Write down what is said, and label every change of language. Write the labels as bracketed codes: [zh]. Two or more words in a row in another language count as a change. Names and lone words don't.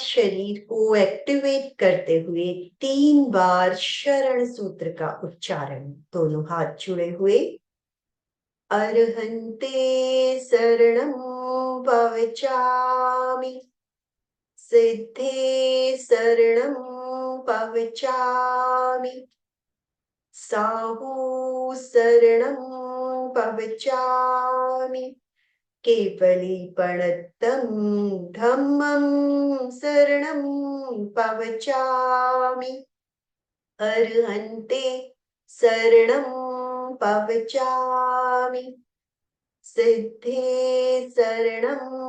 [hi] शरीर को एक्टिवेट करते हुए 3 बार शरण सूत्र का उच्चारण। दोनों हाथ जुड़े हुए। [pra] अर्हन्ते शरणं पवचामि, सिद्धे शरणं पवचामि, साहू शरणं पवचामि, केवलीपणत्तं धम्मं शरणं पवचामि, अर्हन्ते शरणं पवचामि, सिद्धे शरणं